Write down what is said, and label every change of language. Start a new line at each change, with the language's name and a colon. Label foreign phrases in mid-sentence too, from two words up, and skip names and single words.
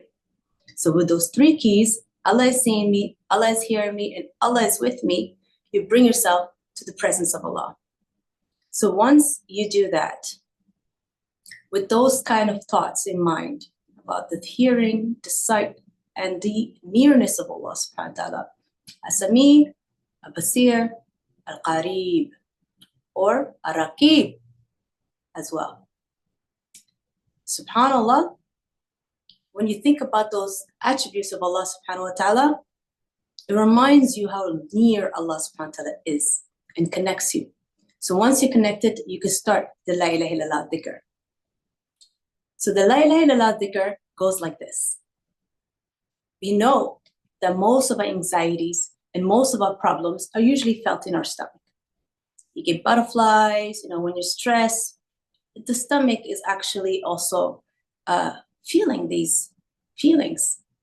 English: So with those three keys, Allah is seeing me, Allah is hearing me, and Allah is with me, you bring yourself to the presence of Allah. So once you do that, with those kind of thoughts in mind about the hearing, the sight, and the nearness of Allah
Arabic: سبحانه و تعالى، السميع، البصير، القريب,
English: or Ar-Raqib as well. SubhanAllah, when you think about those attributes of Allah
Arabic: سبحانه و تعالى,
English: it reminds you how near Allah
Arabic: سبحانه و تعالى
English: is and connects you. So once you're connected, you can start the
Arabic: لا إله إلا الله ذكر.
English: So the
Arabic: لا إله إلا الله ذكر
English: goes like this. We know that most of our anxieties and most of our problems are usually felt in our stomach. You get butterflies, when you're stressed. The stomach is actually also feeling these feelings.